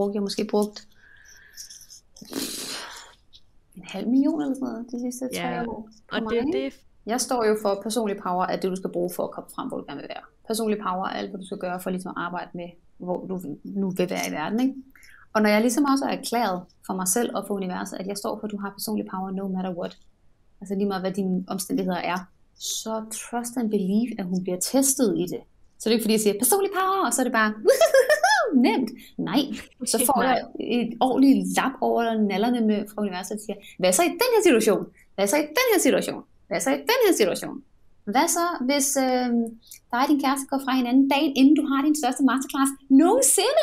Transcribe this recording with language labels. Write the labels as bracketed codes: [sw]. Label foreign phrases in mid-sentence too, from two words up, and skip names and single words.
[da] Jeg har måske brugt 500.000 eller sådan noget, de sidste 3 år. Og det. Jeg står jo for personlig power, at det du skal bruge for at komme frem, hvor du gerne vil være. Personlig power er alt, hvad du skal gøre for ligesom at arbejde med, hvor du nu vil være i verden, ikke? Og når jeg ligesom også er erklæret for mig selv og for universet, at jeg står for, at du har personlig power [en] no matter what, [da] altså lige meget hvad dine omstændigheder er, så [en] trust and believe, [da] at hun bliver testet i det. Så det er ikke fordi, jeg siger personlig power, og så er det bare nemt. Nej, så får jeg et ordentligt lap over nallerne med fra universet, og siger, hvad så i den her situation? Hvad så i den her situation? Hvad så i den her situation? Hvad så, hvis dig og din kæreste går fra hinanden dagen, inden du har din største masterclass nogensinde?